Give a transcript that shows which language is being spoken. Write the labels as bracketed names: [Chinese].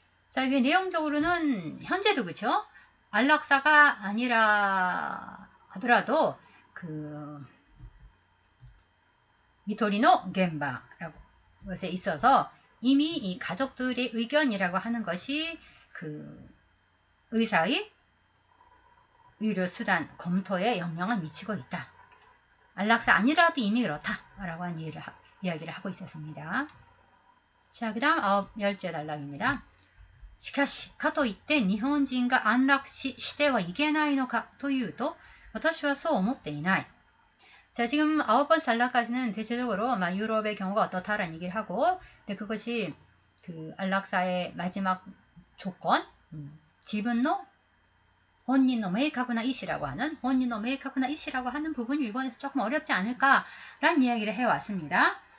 [Korean] 자, 이게 내용적으로는 현재도 그렇죠. 안락사가 아니라 하더라도 미토리노 겐바라고 것에 있어서 이미 이 가족들의 의견이라고 하는 것이 의사의 의료수단 검토에 영향을 미치고 있다. 안락사 아니라도 이미 그렇다라고 하는 이야기를 하고 있었습니다. 자, 그 다음 10째 단락입니다. [Japanese] しかし、かといって日本人が安楽死してはいけないのかというと、私はそう思っていない。 [Korean] 자, 지금 9번째 단락까지는 대체적으로 유럽의 경우가 어떻다라는 얘기를 하고, 근데 그것이 안락사의 마지막 조건, 지분노 혼인노 메이카구나 이시라고 하는 부분이 일본에서 조금 어렵지 않을까라는 이야기를 해왔습니다.